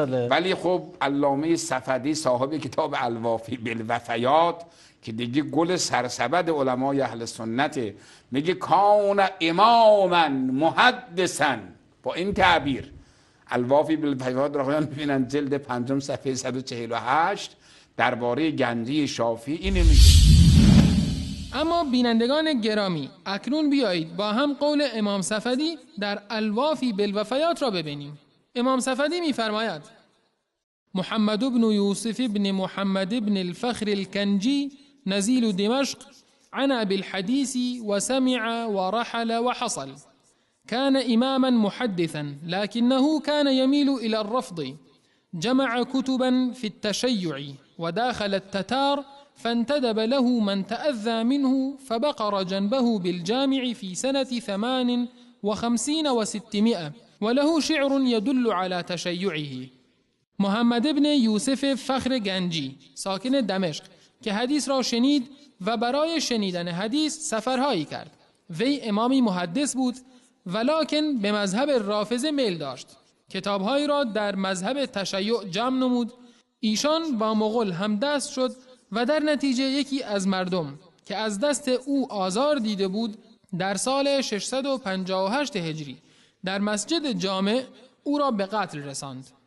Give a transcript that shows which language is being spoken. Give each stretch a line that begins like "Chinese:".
Persian: ولی خب علامه صفدی صاحب کتاب الوافی بالوفیات که دیگه گل سرسبد علمای اهل سنته، میگه
Arabic: کان اماما محدثا،
Persian: با این تعبیر الوافی بالوفیات رو میبینن جلد 5 صفحه 148 درباره گنجی شافعی اینه میگه. اما بینندگان گرامی، اکنون بیایید با هم قول امام صفدی در الوافی بالوفیات را ببینیم. امام صفدی میفرماید
Arabic: محمد بن یوسف بن محمد بن الفخر الکنجی نزیل دمشق عن ابي الحديث وسمع ورحل وحصل، كان إماما محدثا لكنه كان يميل إلى الرفض، جمع كتبا في التشيع وداخل التتار، فانتدب له من تأذى منه فبقر جنبه بالجامع في سنة 58 و600، وله شعر يدل على تشيعه.
Persian: محمد ابن یوسف فخر گنجی ساکن دمشق که حدیث را شنید و برای شنیدن حدیث سفرهایی کرد. وی امامی محدث بود ولکن به مذهب رافضه میل داشت. کتابهایی را در مذهب تشیع جمع نمود. ایشان با مغول همدست شد و در نتیجه یکی از مردم که از دست او آزار دیده بود در سال 658 هجری در مسجد جامع او را به قتل رساند.